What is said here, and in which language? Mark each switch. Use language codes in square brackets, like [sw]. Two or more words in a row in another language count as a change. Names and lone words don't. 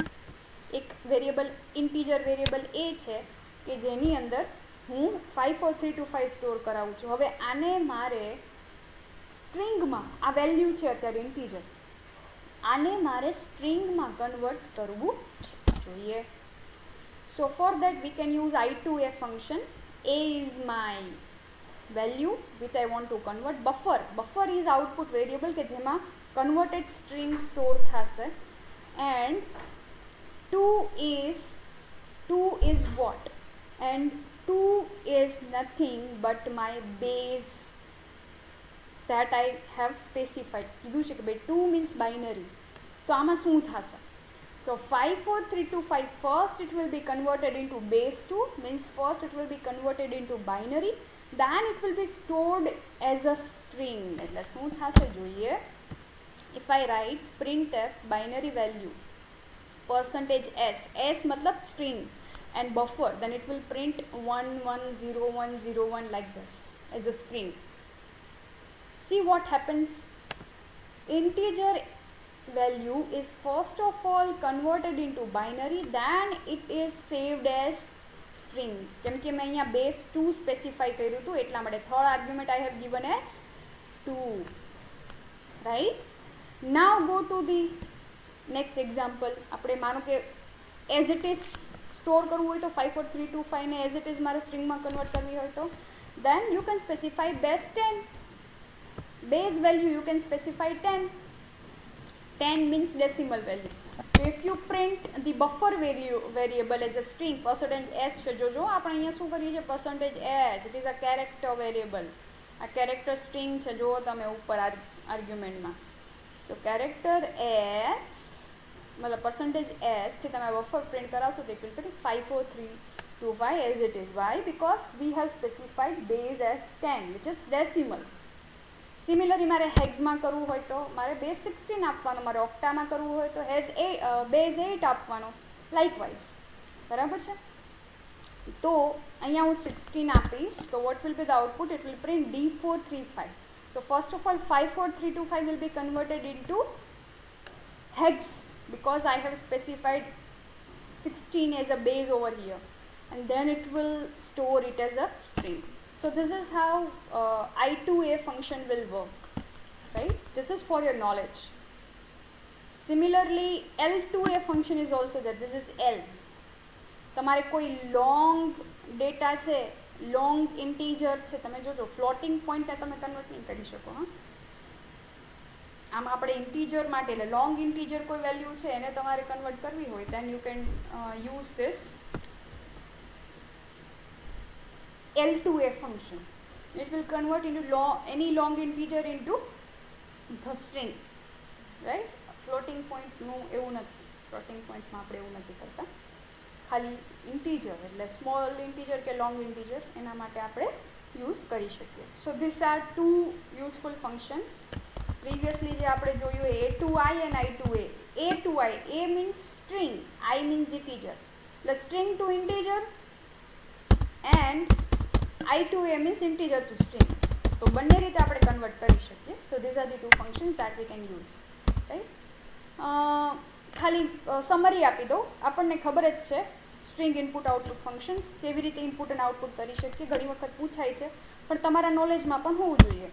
[gu] એક [en] variable integer variable [gu] એ છે કે જેની અંદર હું 54325 સ્ટોર કરાવું છું. હવે આને મારે સ્ટ્રિંગમાં, આ વેલ્યુ છે અત્યારે ઇન્ટીજર, આને મારે સ્ટ્રિંગમાં કન્વર્ટ કરવું જોઈએ. [en] so for that we can use I to a function. A is my value which I want to convert. Buffer is output variable [gu] કે જેમાં [en] converted string store થશે. and 2 is what? and 2 is nothing but my base that I have specified. [gu] કીધું છે કે ભાઈ 2 [en] means binary. [gu] તો આમાં શું થશે? [en] So 54325, first it will be converted into base 2, means first it will be converted into binary, then it will be stored as a string. [gu] એટલે શું થશે જોઈએ. [en] if I write printf binary value %s, s મતલબ string, and buffer, then it will print 110101 like this as a string. See what happens. Integer value is first of all converted into binary, then it is saved as string. [gu] કેમ કે મેં અહીંયા base 2 સ્પેસિફાઈ કર્યું હતું એટલા માટે [en] third argument I have given as 2, right? Now go to the next example. [gu] આપણે માનો કે [en] as it is [gu] સ્ટોર કરવું હોય તો 54325 ને [en] as it is [gu] મારે સ્ટ્રિંગમાં કન્વર્ટ કરવી હોય તો [en] then you can specify base 10. base value you can specify 10. 10 means decimal value. So if you print the buffer variable as a string, %s છે, [gu] જોજો આપણે અહીંયા શું કરીએ છીએ, [en] %s, it is a character variable. [gu] આ [en] character string [gu] છે, જો તમે ઉપર આર્ગ્યુમેન્ટમાં. [en] so character s [gu] મતલબ %s થી તમે [en] buffer print [gu] કરાવશો તો [en] it will print 54325 as it is. Why? Because we have specified base as 10 which is decimal. [gu] સિમિલરલી મારે હેક્સમાં કરવું હોય તો મારે બેઝ 16 આપવાનો, મારે ઓક્ટામાં કરવું હોય તો બેઝ 8 આપવાનો, લાઇકવાઇઝ. બરાબર છે? તો અહીંયા હું 16 આપીશ તો [en] what will be the output? it will print D435. તો first of all 54325 will be converted into hex because I have specified 16 as a base over here, and then it will store it as a string. So this is how I to a function will work, right? This is for your knowledge. Similarly, L to a function is also there. This is L. [gu] તમારે કોઈ [en] long data [gu] છે, [en] long integer [gu] છે, તમે જોજો ફ્લોટિંગ પોઈન્ટને તમે કન્વર્ટ નહીં કરી શકો. હા, આમ આપણે ઇન્ટીજર માટે એટલે [en] long integer [gu] કોઈ વેલ્યુ છે એને તમારે કન્વર્ટ કરવી હોય [en] then you can use this [gu] L2A function. [en] It will convert into any long integer into the string, right? Floating point [gu] નું એવું નથી, [en] floating point [gu] માં આપણે એવું નથી કરતા, ખાલી ઇન્ટીજર એટલે [en] small integer [gu] કે [en] long integer [gu] એના માટે આપણે યુઝ કરી શકીએ. [en] so this are two useful function. previously [gu] જે આપણે જોયું [en] A2I and I2A. A2I, A means string, I means integer. [gu] એટલે [en] string to integer [gu] and [en] I2A means integer to string. [gu] તો બંને રીતે આપણે કન્વર્ટ કરી શકીએ. [en] so these are the two functions that we can use, right. [gu] ખાલી સમરી આપી દઉં. આપણને ખબર જ છે [en] string input output functions [gu] કેવી રીતે ઇનપુટ અને આઉટપુટ કરી શકીએ. ઘણી વખત પૂછાય છે પણ તમારા નોલેજમાં પણ હોવું જોઈએ.